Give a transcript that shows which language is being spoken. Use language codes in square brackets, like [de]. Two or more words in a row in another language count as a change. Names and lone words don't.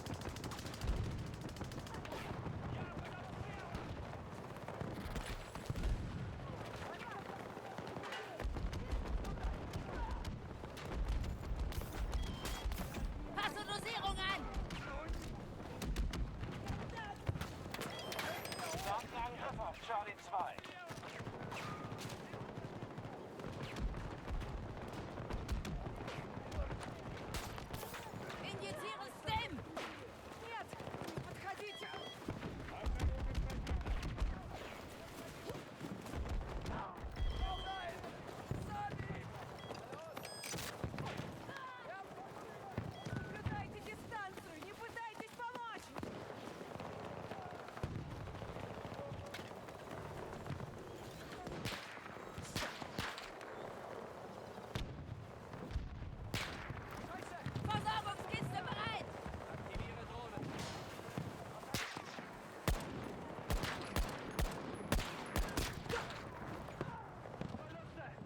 [de] Passe Dosierung an! Starten Angriff auf Charlie 2. Injiziere STEM! [ru] Нет! Не подходите! Соблюдайте дистанцию! Не пытайтесь помочь! [de] Versorgungskiste bereit! Aktiviere Drohnen. Verluste!